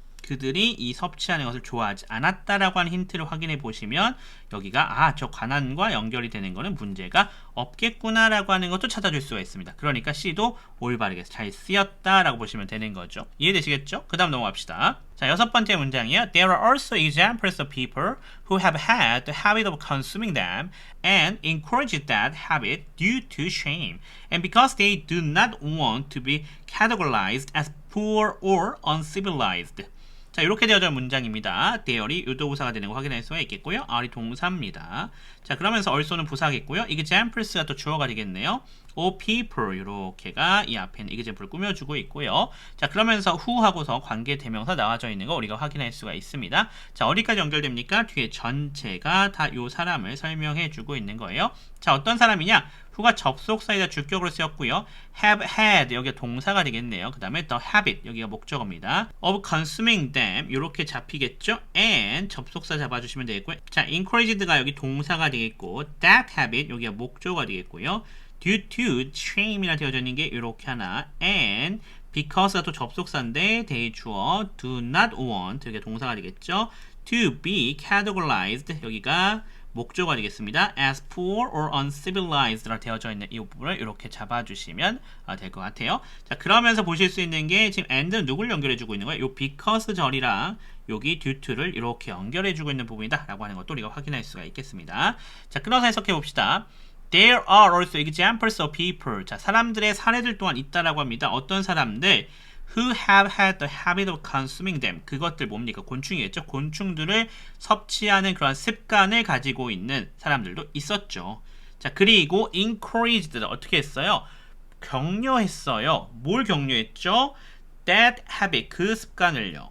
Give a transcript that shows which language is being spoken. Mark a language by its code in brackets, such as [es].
[ko] 그들이 이 섭취하는 것을 좋아하지 않았다라고 하는 힌트를 확인해 보시면 여기가 저 가난과 연결이 되는 거는 문제가 없겠구나라고 하는 것도 찾아줄 수가 있습니다. 그러니까 C도 올바르게 잘 쓰였다라고 보시면 되는 거죠. 이해되시겠죠? 그 다음 넘어갑시다. 자, 여섯 번째 문장이에요. [en] There are also examples of people who have had the habit of consuming them and encourage that habit due to shame and because they do not want to be categorized as poor or uncivilized. 자, [ko] 자, 이렇게 되어져 있는 문장입니다. there이 유도부사가 되는 거 확인할 수가 있겠고요. are이 동사입니다. 자, 그러면서 also는 부사겠고요. examples가 또 주어가 되겠네요. all people 이렇게가 이 앞에 있는 example을 꾸며주고 있고요. 자, 그러면서 who 하고서 관계 대명사 나와져 있는 거 우리가 확인할 수가 있습니다. 자, 어디까지 연결됩니까? 뒤에 전체가 다 요 사람을 설명해 주고 있는 거예요. 자, 어떤 사람이냐? who가 접속사이다 주격으로 쓰였고요. have had 여기가 동사가 되겠네요. 그 다음에 the habit 여기가 목적어입니다. [en] of consuming them [ko] 이렇게 잡히겠죠. and 접속사 잡아주시면 되겠고요. 자, encouraged가 여기 동사가 되겠고 that habit 여기가 목적어가 되겠고요. [en] due to shame [ko] 이라 되어져 있는 게 이렇게 하나 and because가 또 접속사인데 대주어 do not want 여기가 동사가 되겠죠. [en] to be categorized [ko] 여기가 목적어가 되겠습니다. [en] as poor or uncivilized [ko] 라 되어져 있는 이 부분을 이렇게 잡아주시면 될 것 같아요. 자, 그러면서 보실 수 있는 게 지금 and는 누굴 연결해주고 있는 거예요? 요 because 절이랑 여기 due to를 이렇게 연결해주고 있는 부분이다 라고 하는 것도 우리가 확인할 수가 있겠습니다. 자, 끊어서 해석해 봅시다. [en] There are also examples of people. [ko] 자, 사람들의 사례들 또한 있다라고 합니다. 어떤 사람들? [en] Who have had the habit of consuming them. [ko] 그것들 뭡니까? 곤충이겠죠. 곤충들을 섭취하는 그런 습관을 가지고 있는 사람들도 있었죠. 자, 그리고 encouraged 어떻게 했어요? 격려했어요. 뭘 격려했죠? [en] That habit [ko] 그 습관을요.